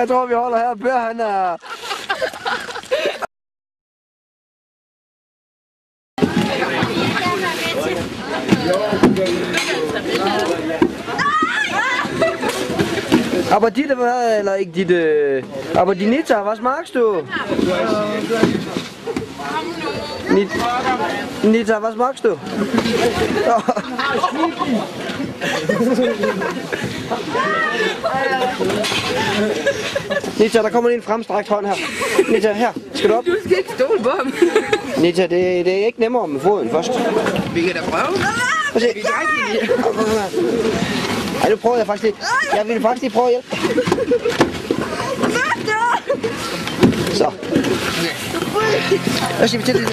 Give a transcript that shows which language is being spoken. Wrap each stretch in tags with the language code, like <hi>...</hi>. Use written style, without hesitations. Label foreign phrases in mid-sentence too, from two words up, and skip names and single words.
<da>Jeg tror, vi holder her. Per, han er... Aber Ditte, hvad, eller ikke Ditte,</da> <de>aber Dinita, was magst du? Nita, was magst du?</de> <da>Nita, der kommer en fremstrakt hånd her. Nita, her. Skal du op? Du skal ikke stole på ham. Nita, det er ikke nemmere med foden først. Vi kan da prøve. Prøv at se. Ej, nu prøver jeg faktisk lige. Jeg ville faktisk lige prøve at hjælpe. Så. Hvad siger vi til det?</da>